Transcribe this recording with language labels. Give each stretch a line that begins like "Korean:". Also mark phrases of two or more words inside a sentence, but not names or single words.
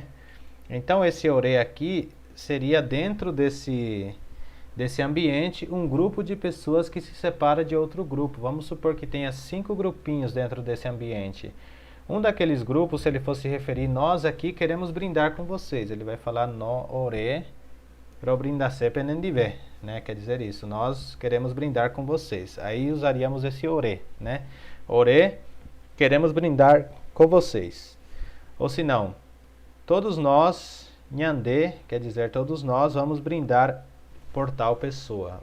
Portuguese: Então esse ore aqui seria dentro desse ambiente um grupo de pessoas que se separa de outro grupo. Vamos supor que tenha 5 grupinhos dentro desse ambiente. Um daqueles grupos, se ele fosse referir, nós aqui queremos brindar com vocês. Ele vai falar no ore pro
Guarani: brindase penendive,
Portuguese: né? Quer dizer isso, nós queremos brindar com vocês. Aí usaríamos esse ore, né? Ore, queremos brindar com vocês. Ou se não, todos nós, nhande, quer dizer todos nós, vamos brindar por tal pessoa.